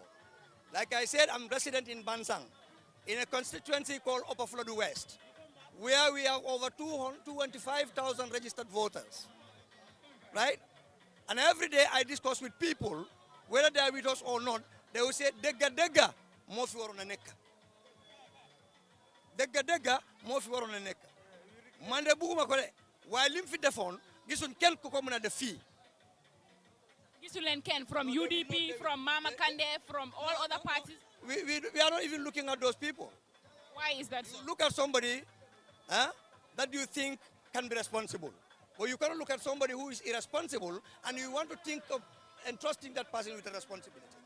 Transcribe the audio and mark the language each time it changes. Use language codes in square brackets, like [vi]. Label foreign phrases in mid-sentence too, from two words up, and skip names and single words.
[en] Like I said, I'm resident in Bansang, in a constituency called Upper Flood West, where we have over 225,000 registered voters. Right? And every day I discuss with people, whether they are with us or not, they will say, Dega, Dega, [wo] moo fi waroon a nekk dëgga moo fi waroon a nekk man de bugguma ko de waaye lim fi defoon gisuñ kenn ku ko mën a def fii. [en] Gisulen Ken from UDP, from Mama Kande, from all other parties. We are not even looking at those people. Why is that so? You look at somebody that you think can be responsible. But you cannot look at somebody who is irresponsible and you want to think of entrusting that person with a responsibility.